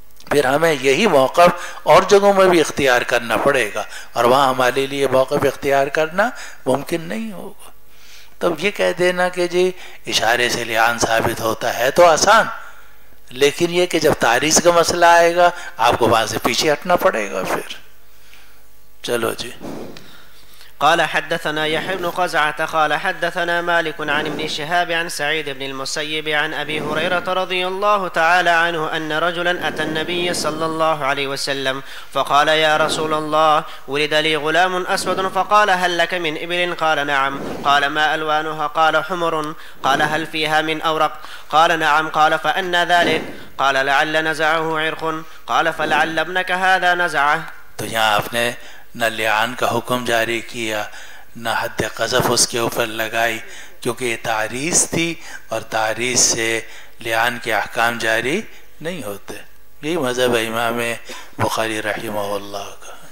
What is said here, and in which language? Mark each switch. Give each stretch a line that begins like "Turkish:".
Urdu: پھر ہمیں یہی موقف اور جگہوں میں بھی اختیار کرنا پڑے گا اور وہاں ہمارے لیے موقف اختیار کرنا ممکن نہیں ہوگا۔ تب یہ کہہ دینا کہ جی اشارے سے لعان ثابت ہوتا ہے تو آسان، لیکن یہ کہ جب تعریض کا مسئلہ آئے گا آپ کو وہاں سے پیچھے ہٹنا پڑے گا۔ پھر چلو جی۔
Arabic: قال حدثنا يحيى بن قزعة قال حدثنا مالك عن ابن شهاب عن سعيد بن المسيب عن أبي هريرة رضي الله تعالى عنه أن رجلا أتى النبي صلى الله عليه وسلم فقال يا رسول الله ولد لي غلام أسود فقال هل لك من إبل؟ قال نعم. قال ما ألوانها؟ قال حمر. قال هل فيها من أورق؟ قال نعم. قال فأنى ذلك؟ قال لعل نزعه عرق. قال فلعل ابنك هذا نزعه.
Urdu: تو یہاں آپ نے نہ لعان کا حکم جاری کیا نہ حد قذف اس کے اوپر لگائی، کیونکہ یہ تعریض تھی اور تعریض سے لعان کے احکام جاری نہیں ہوتے. یہی مذہب ہے امام بخاری رحمہ اللہ کا.